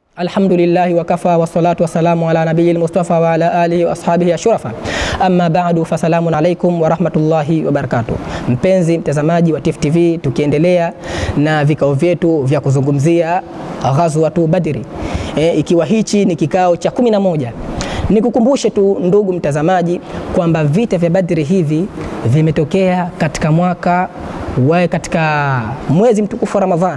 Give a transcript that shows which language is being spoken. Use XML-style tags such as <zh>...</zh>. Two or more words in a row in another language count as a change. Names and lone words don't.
<ar>الحمد لله وكفى والصلاة والسلام على نبي المصطفى وعلى آله وأصحابه الشرفاء. أما بعد فسلام عليكم ورحمة الله وبركاته.</ar> <sw>Mpenzi mtazamaji wa Tifu TV, tukiendelea na vikao vyetu vya kuzungumzia Ghazwatu Badri, ikiwa hichi ni kikao cha 11. Nikukumbushe tu ndugu mtazamaji kwamba vita vya Badri hivi vimetokea katika mwezi mtukufu wa Ramadhan.</sw>